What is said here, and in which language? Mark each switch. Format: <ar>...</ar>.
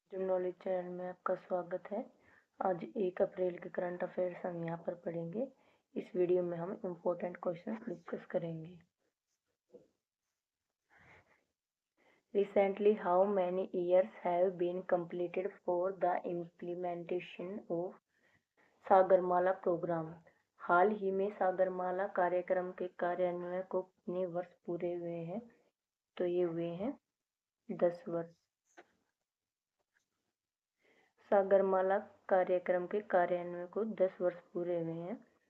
<hi>Knowledge channel में आपका स्वागत है। आज 1 अप्रैल के करंट अफेयर्स हम यहाँ पर पढ़ेंगे। इस वीडियो में हम इम्पोर्टेंट क्वेश्चन डिस्कस करेंगे।</hi> <en>Recently, how many years have been completed for the implementation of Sagarmala programme?</en> <hi>हाल ही में सागरमाला कार्यक्रम के कार्यान्वयन को कितने वर्ष पूरे हुए हैं? तो ये हुए हैं 10 वर्ष। सागरमाला कार्यक्रम के कार्यान्वयन को 10 वर्ष पूरे हुए हैं।</hi>